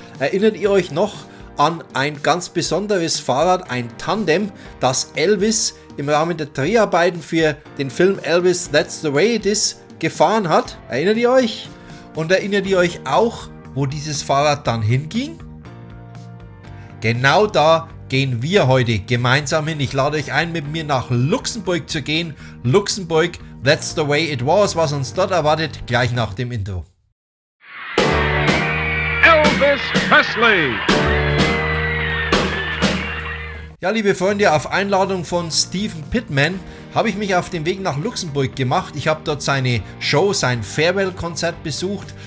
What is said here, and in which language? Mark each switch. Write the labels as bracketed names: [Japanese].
[German] Erinnert ihr euch noch an ein ganz besonderes Fahrrad, ein Tandem, das Elvis im Rahmen der Dreharbeiten für den Film Elvis That's the Way It Is gefahren hat? Erinnert ihr euch? Und erinnert ihr euch auch, wo dieses Fahrrad dann hinging? Genau da gehen wir heute gemeinsam hin. Ich lade euch ein, mit mir nach Luxemburg zu gehen. [English] Luxemburg, that's the way it was. [German] Was uns dort erwartet, gleich nach dem Intro. Elvis Presley. Ja, liebe Freunde, auf Einladung von Stephen Pittman habe ich mich auf den Weg nach Luxemburg gemacht. Ich habe dort seine Show, sein Farewell-Konzert besucht.